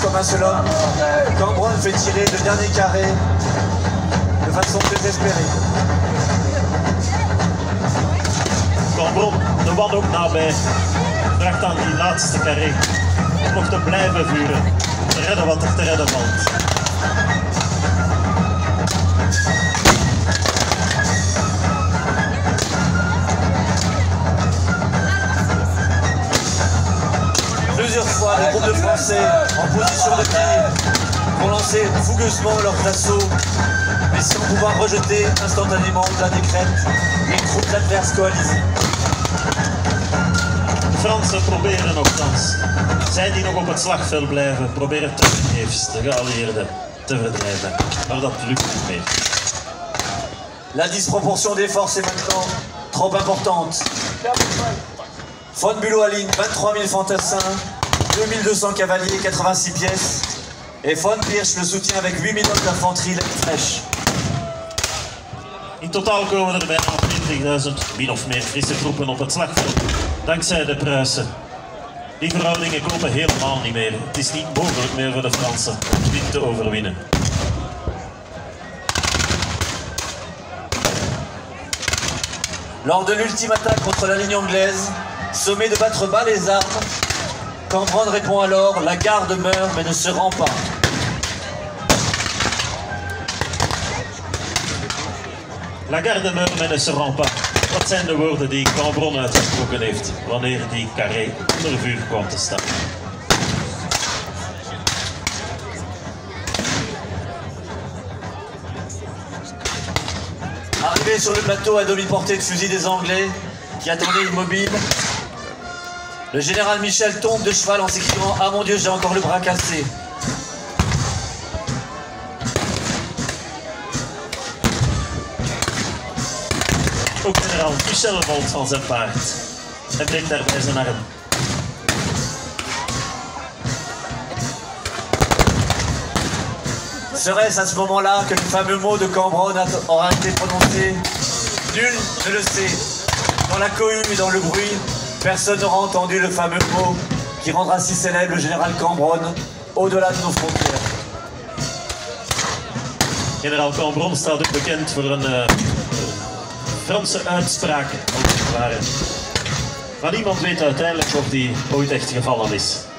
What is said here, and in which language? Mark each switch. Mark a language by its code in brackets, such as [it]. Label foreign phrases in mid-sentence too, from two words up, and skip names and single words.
[fr] comme un seul homme, Cambronne fait tirer le dernier carré de façon désespérée. [nl] Cambronne, de wanhoop nabij, draagt aan die laatste carré om nog te blijven vuren, te redden wat er te redden valt. [fr] Plusieurs fois, les groupes de Français en position de tir vont lancer fougueusement leurs assauts, mais sans pouvoir rejeter instantanément la décrète les troupes adverses coalisées. [nl] De Fransen proberen nogthans. Zij die nog op het slagveld blijven, proberen tevergeefs de geallieerden te verdrijven. Maar dat lukt niet meer. [fr] La disproportion des forces est maintenant trop importante. Von Bülow aligne 23 000 fantassins, 2200 cavaliers, 86 pièces. Et Von Pirch le soutient avec 8 000 hommes d'infanterie fraîche. [nl] In totaal komen er bijna 20.000 min of meer frisse troepen op het slagveld, dankzij de Pruisen. Die verhoudingen kloppen helemaal niet meer. Het is niet mogelijk meer voor de Fransen om dit te overwinnen. [fr] Lors de l'ultime attaque contre la ligne anglaise, sommé de battre bas les armes, Cambronne répond alors: la garde meurt mais ne se rend pas. La garde meurt mais ne se rend pas. [nl] Dat zijn de woorden die Cambronne uitgesproken heeft wanneer die carré onder vuur kwam te staan. [fr] Arrivé sur le plateau à demi-portée de fusil des Anglais, qui attendaient immobile, le général Michel tombe de cheval en s'écriant: ah mon Dieu, j'ai encore le bras cassé. [nl] Ook generaal Michel valt van zijn paard en breekt daarbij zijn arm. [fr] Serait-ce à ce moment-là que le fameux mot de Cambronne aura été prononcé? Nul ne le sait. Dans la cohue et dans le bruit, personne n'aura entendu le fameux mot qui rendra si célèbre le général Cambronne au-delà de nos frontières. [nl] Generaal Cambronne staat ook bekend voor een Franse uitspraak, als het ware. Maar niemand weet uiteindelijk of die ooit echt gevallen is.